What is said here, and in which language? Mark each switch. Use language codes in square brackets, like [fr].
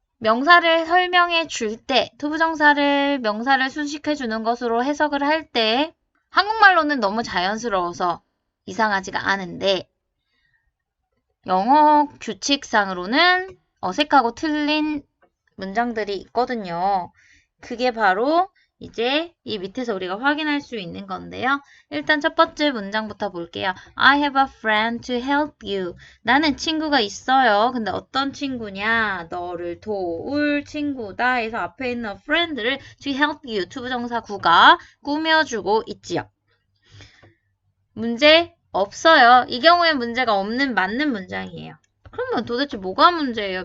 [ko] 명사를 설명해 줄 때, 투부정사를 명사를 수식해 주는 것으로 해석을 할 때 한국말로는 너무 자연스러워서 이상하지가 않은데 영어 규칙상으로는 어색하고 틀린 문장들이 있거든요. 그게 바로 이제 이 밑에서 우리가 확인할 수 있는 건데요. 일단 첫 번째 문장부터 볼게요. [en] I have a friend to help you. [ko] 나는 친구가 있어요. 근데 어떤 친구냐? 너를 도울 친구다 해서 앞에 있는 friend를 [en] to help you [ko] 투부정사 구가 꾸며주고 있지요. 문제 없어요. 이 경우에 문제가 없는 맞는 문장이에요. 그러면 도대체 뭐가 문제예요?